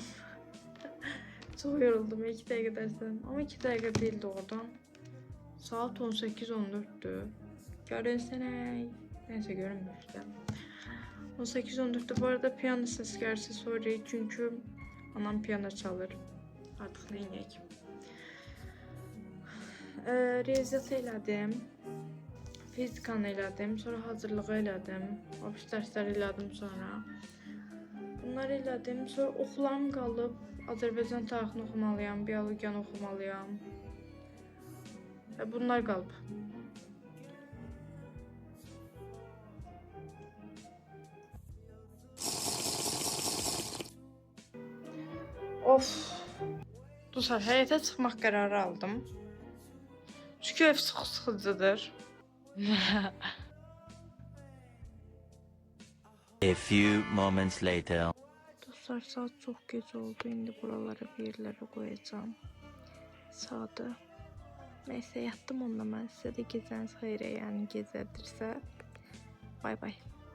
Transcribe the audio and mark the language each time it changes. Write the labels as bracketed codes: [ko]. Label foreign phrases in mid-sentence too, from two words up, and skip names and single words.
[tr] Çok yoruldum 2 dəqiqə dersten ama 2 dəqiqə değildi oradan. Saat 18:14'tü. Görünsene. Neyse görünmüyor işte. 18:14'te bu arada piyano sesi gelirse sorry çünkü anam piyano çalır. Artık ne ineyim. [az] Riyaziyyat elədim. Fizikanı elədim. Sonra hazırlığı elədim. Obis dərsləri elədim sonra. Bunları elədim. Sonra oxularım qalıb. Azərbaycan tarixini oxumalıyam. Biologiyanı oxumalıyam. Bunlar qalıb. Of. Dostlar həyətə çıxmaq qərarı aldım. Çünki ev sıxıcıdır. [en] A few moments later. [tr] Dostlar saat çok geç oldu. İndi buraları bir yerlere koyacağım. [az] Sadə. [tr] Neyse yattım onunla ben size de geceniz xeyrə, [az] yani gecədirsə. [en] Bay bay.